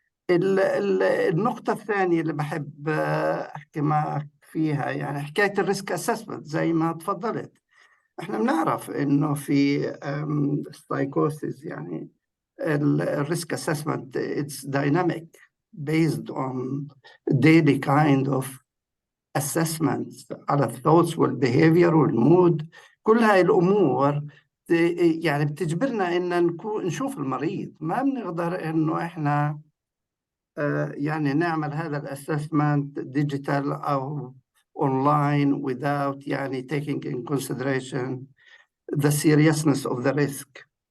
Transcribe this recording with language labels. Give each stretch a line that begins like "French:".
Arabic: النقطة الثانية اللي بحب أحكي معك فيها يعني حكاية الريسك أسسمنت. زي ما تفضلت، احنا بنعرف إنه في السايكوسيس يعني الريسك أسسمنت
English: it's dynamic based on daily kind of assessments على الثوتس والبيهيفير والمود.
Arabic: كل هاي الأمور يعني بتجبرنا إن نشوف المريض. ما بنقدر إنه إحنا يعني نعمل هذا
English: الأسسمنت ديجيتال أو online without يعني taking in consideration the seriousness of the risk.